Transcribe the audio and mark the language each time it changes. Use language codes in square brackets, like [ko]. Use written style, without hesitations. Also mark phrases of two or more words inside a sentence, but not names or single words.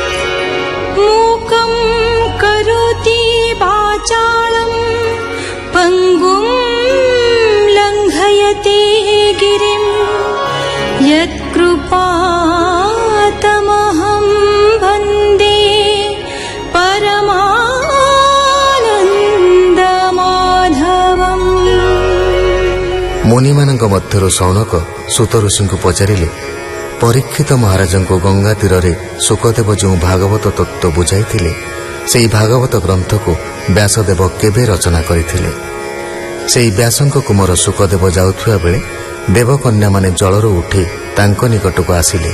[sa] मूकं करोति वाचालं पङ्गुं लङ्घयते गिरिं यत्कृपातमहं वन्दे परमानन्दमाधवम्। [or] मुनिमानଙ୍କ ମଧ୍ୟରୁ ସୌନକ ସୁତ ଋଷିଙ୍କୁ ପଚାରିଲେ, ପରୀକ୍ଷିତ ମହାରାଜଙ୍କୁ ଗଙ୍ଗା ତୀରରେ ଶୁକଦେବ ଯେଉଁ ଭାଗବତ ତତ୍ତ୍ୱ ବୁଝାଇଥିଲେ, ସେହି ଭାଗବତ ଗ୍ରନ୍ଥକୁ ବ୍ୟାସଦେବ କେବେ ରଚନା କରିଥିଲେ? ସେହି ବ୍ୟାସଙ୍କ କୁମାର ଶୁକଦେବ ଯାଉଥିବା ବେଳେ ଦେବକନ୍ୟାମାନେ ଜଳରୁ ଉଠି ତାଙ୍କ ନିକଟକୁ ଆସିଲେ।